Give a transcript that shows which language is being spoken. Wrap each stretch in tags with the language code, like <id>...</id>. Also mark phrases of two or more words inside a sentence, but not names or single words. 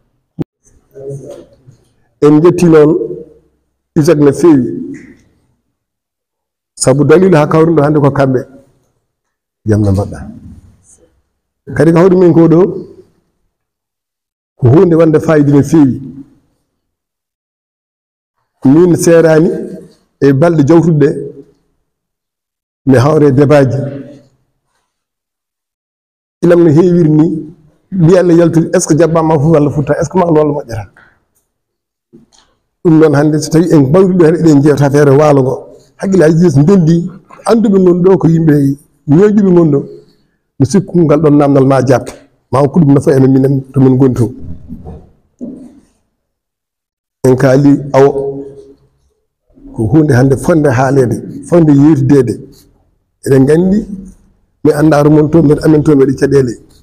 <ff>en jetti noon ISAC no fewi saabu dalilu ha kawruɗo hande ko kamɓe jaam no mbaɗɗa kadi ko hawri min ko ɗo ko hunde wonde fayida no fewi min serani e balɗe jawtuɗe mi hawre débaji ilam no heewiri ni mbiya Allah yaltude</ff> <fr>est ce que</fr> <ff>jaɓɓama fof walla futta</ff> <fr>est ce que</fr> <ff>ma walla moƴƴata ɗum noon hannde so tawi en mbawri ɗo hen eɗen jewta feere waalo ngo haqqillaji yeeso ndendi anduɓe gon ɗo ko yimɓe ñoƴƴuɓe gon ɗo mi sikku ngal ɗon namdal ma jabta ma ko ɗum nafa enen minen to min goni to en kaali awo ko hunde hannde fonde haalede fonde yewtidede eɗen gandi mi anda rumon toon mbeɗa amen toon waɗi caɗele</ff>